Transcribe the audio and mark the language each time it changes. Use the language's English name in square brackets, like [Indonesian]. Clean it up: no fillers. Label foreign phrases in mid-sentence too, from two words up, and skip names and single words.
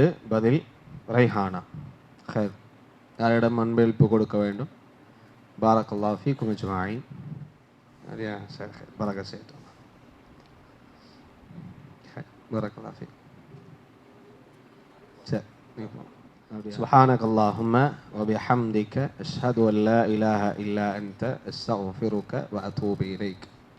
[Tamil] பதில் ரைஹானா. ஹைர், யாரிடம் அன்பளிப்பு கொடுக்க வேண்டும்? [Arabic] بارك الله فيكم أجمعين. [Tamil] சரியா? சரி, ஹைர், பரக்கத் செய்யட்டும். ஹைர், [Arabic] بارك الله فيك. [Tamil] சரி, [Arabic] سبحانك اللهم وبحمدك أشهد أن لا إله إلا أنت أستغفرك وأتوب إليك.